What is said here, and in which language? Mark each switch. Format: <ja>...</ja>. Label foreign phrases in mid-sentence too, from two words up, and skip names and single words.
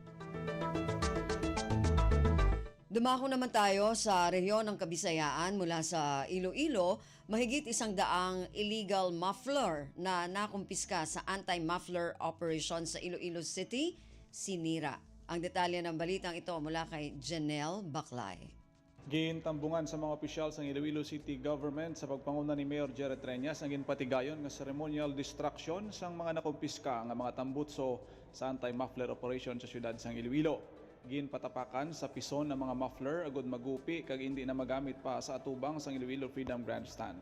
<tl>Dumako naman tayo sa rehiyon ng Kabisayaan mula sa Iloilo. Mahigit 100</tl> <en>illegal muffler</en> <tl>na nakumpiska sa</tl> <en>anti-muffler operation</en> <tl>sa Iloilo City, sinira. Ang detalye ng balitang ito mula kay Janelle Baclay.</tl> <hil>Gintambungan sa mga opisyal sa Iloilo City Government sa pagpanguna ni Mayor Jerry Treñas ang ginpatigayon nga</hil> <en>ceremonial destruction</en> <hil>sang mga nakumpiska nga mga tambutso sa</hil> <en>anti-muffler operation</en> <hil>sa siyudad sang Iloilo. Ginpatapakan sa pison ng mga muffler agud magupi kag hindi na magamit pa sa atubang sang Iloilo Freedom Grandstand.</hil>